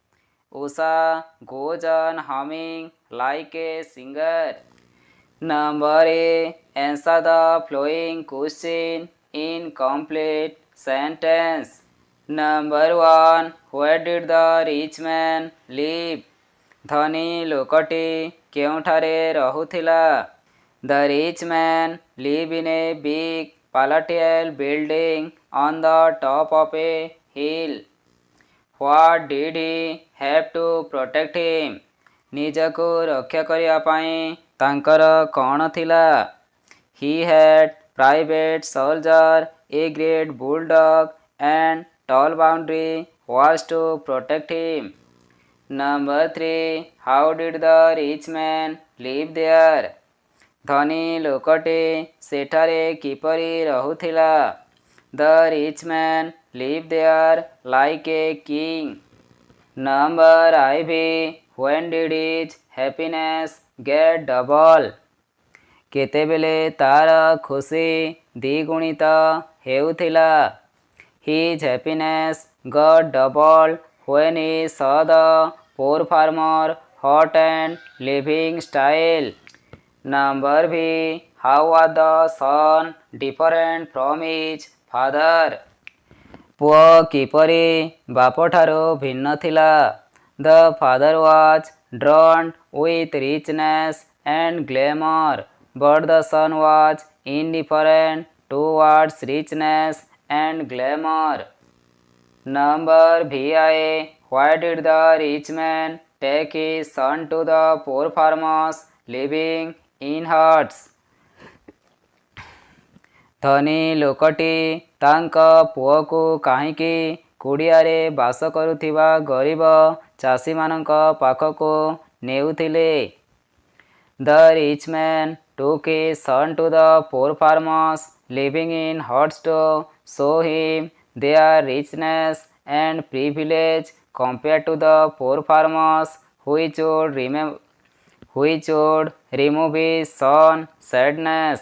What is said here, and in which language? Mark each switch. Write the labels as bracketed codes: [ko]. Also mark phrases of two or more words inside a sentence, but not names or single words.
[en] Usha goes on humming like a singer. Number A. Answer the following question in complete sentence. Number 1. Where did the rich man live? [or] ଧନୀ ଲୋକଟି କେଉଁଠାରେ ରହୁଥିଲା? [en] The rich man lived in a big palatial building on the top of a hill. What did he have to protect him? [or] ନିଜକୁ ରକ୍ଷା କରିବା ପାଇଁ ତାଙ୍କର କ'ଣ ଥିଲା? [en] He had private soldier, a great bulldog and tall boundary walls to protect him. Number 3. How did the rich man live there? [or] ଧନୀ ଲୋକଟି ସେଠାରେ କିପରି ରହୁଥିଲା? [en] The rich man lived there like a king. Number IV. When did his happiness get double? [or] କେତେବେଳେ ତାର ଖୁସି ଦ୍ୱିଗୁଣିତ ହେଉଥିଲା? [en] His happiness got double when he saw the poor farmer hut and living style. Number B. How was the son different from his father? [or] ପୁଅ କିପରି ବାପଠାରୁ ଭିନ୍ନ ଥିଲା? [en] The father was drawn with richness and glamour, but the son was indifferent towards richness and glamour. Number VI. Why did the rich man take his son to the poor farmers living in huts? [or] ଧନୀ ଲୋକଟି ତାଙ୍କ ପୁଅକୁ କାହିଁକି କୁଡ଼ିଆରେ ବାସ କରୁଥିବା ଗରିବ ଚାଷୀମାନଙ୍କ ପାଖକୁ ନେଉଥିଲେ? [en] The rich man took his son to the poor farmers living in huts to show him their richness and privilege compared to the poor farmers which would remove his son's sadness.